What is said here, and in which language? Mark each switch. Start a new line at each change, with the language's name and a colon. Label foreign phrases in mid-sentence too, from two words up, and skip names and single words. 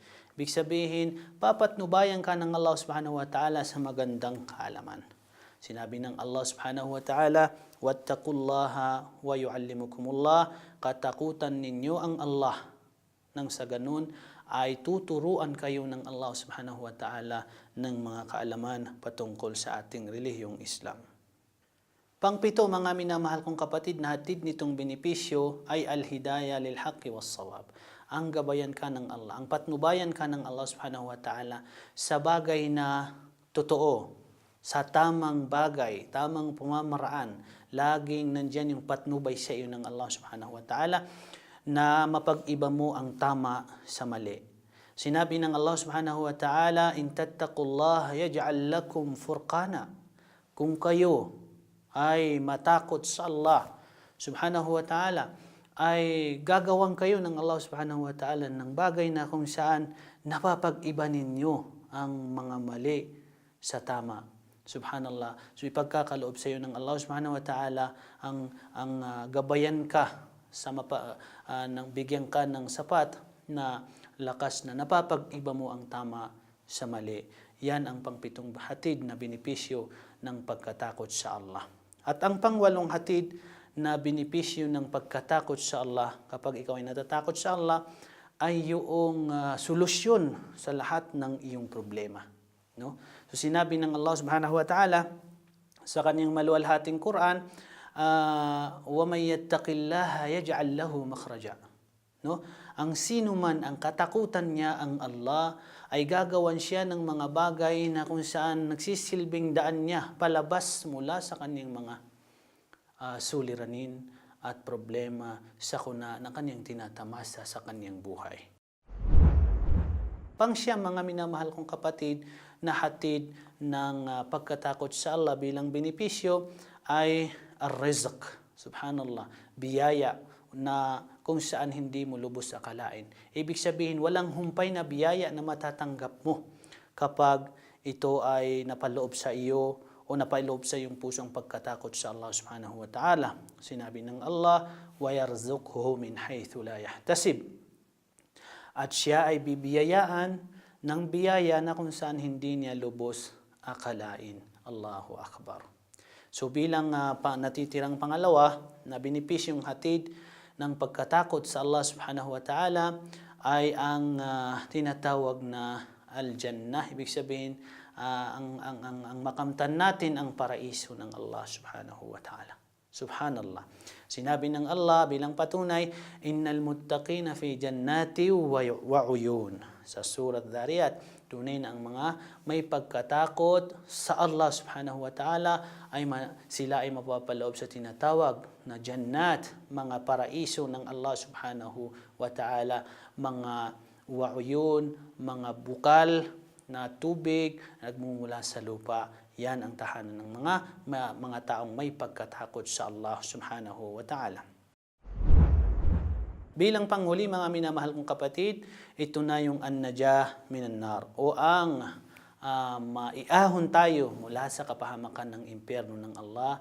Filipino: Ibig sabihin, papatnubayan ka ng Allah
Arabic: سبحانه وتعالى
Filipino: sa magandang kaalaman. Sinabi ng Allah
Arabic: سبحانه وتعالى, واتقوا الله ويعلمكم الله,
Filipino: katakutan ninyo ang Allah. Nang sa ganun ay tuturuan kayo ng Allah
Arabic: سبحانه وتعالى
Filipino: ng mga kaalaman patungkol sa ating relihiyong Islam. Pangpito, mga minamahal kong kapatid, na hatid nitong benepisyo ay
Arabic: الهداية للحق والصواب.
Filipino: Ang gabayan ka ng Allah, ang patnubayan ka ng Allah
Arabic: سبحانه وتعالى
Filipino: sa bagay na totoo, sa tamang bagay, tamang pamamaraan. Laging nandyan yung patnubay sa iyo ng Allah
Arabic: سبحانه وتعالى
Filipino: na mapag-iba mo ang tama sa mali. Sinabi ng Allah
Arabic: سبحانه وتعالى, إن تتقوا الله يجعل لكم فرقانا.
Filipino: Kung kayo ay matakot sa Allah
Arabic: سبحانه وتعالى,
Filipino: ay gagawan kayo ng Allah
Arabic: سبحانه وتعالى
Filipino: ng bagay na kung saan napapag-iba ninyo ang mga mali sa tama. Subhanallah. So ipagkakaloob sa iyo ng Allah
Arabic: سبحانه وتعالى
Filipino: ang gabayan ka sa nang bigyan ka ng sapat na lakas na napapag-iba mo ang tama sa mali. Yan ang pangpitong hatid na benepisyo ng pagkatakot sa Allah. At ang pangwalong hatid na benepisyo ng pagkatakot sa Allah, kapag ikaw ay natatakot sa Allah, ay yung solusyon sa lahat ng iyong problema. No? So sinabi ng Allah
Arabic: سبحانه وتعالى
Filipino: sa kanyang maluwalhating Quran,
Arabic: وَمَنْ يَتَّقِ اللَّهَ يَجْعَلْ لَهُ مَخْرَجًا.
Filipino: No? Ang sino man ang katakutan niya ang Allah, ay gagawan siya ng mga bagay na kung saan nagsisilbing daan niya palabas mula sa kanyang mga suliranin at problema sa kuna na kanyang tinatamasa sa kanyang buhay. Pangsyam, mga minamahal kong kapatid, na hatid ng pagkatakot sa Allah bilang benepisyo ay ar-rizq. Subhanallah, biyaya na kung saan hindi mo lubos akalain. Ibig sabihin, walang humpay na biyaya na matatanggap mo kapag ito ay napaloob sa iyo o napaloob sa iyong pusong pagkatakot sa Allah
Arabic: سبحانه وتعالى.
Filipino: Sinabi ng Allah,
Arabic: وَيَرْزُقْهُ مِنْ حَيْثُ لَا يَحْتَسِبْ.
Filipino: At siya ay bibiyayaan ng biyaya na kung saan hindi niya lubos akalain.
Arabic: الله أكبر.
Filipino: So bilang natitirang pangalawa na benepisyong hatid ng pagkatakot sa Allah
Arabic: سبحانه وتعالى
Filipino: ay ang tinatawag na al-jannah. Ibig sabihin, ang makamtan natin ang paraiso ng Allah
Arabic: سبحانه وتعالى.
Filipino: Subhanallah. Sinabi ng Allah bilang patunay,
Arabic: إن المتقين في جنات وعيون.
Filipino: Sa surat Dhariyat, tunay na ang mga may pagkatakot sa Allah
Arabic: سبحانه وتعالى
Filipino: sila ay mapapaloob sa tinatawag na jannat, mga paraiso ng Allah
Arabic: سبحانه وتعالى,
Filipino: mga wa'uyun, mga bukal na tubig na nagmumula sa lupa. Yan ang tahanan ng mga taong may pagkatakot sa Allah
Arabic: سبحانه وتعالى.
Filipino: Bilang panghuli, mga minamahal kong kapatid, ito na yung
Arabic: النجاة من النار,
Filipino: o ang maiahon tayo mula sa kapahamakan ng impyerno ng Allah.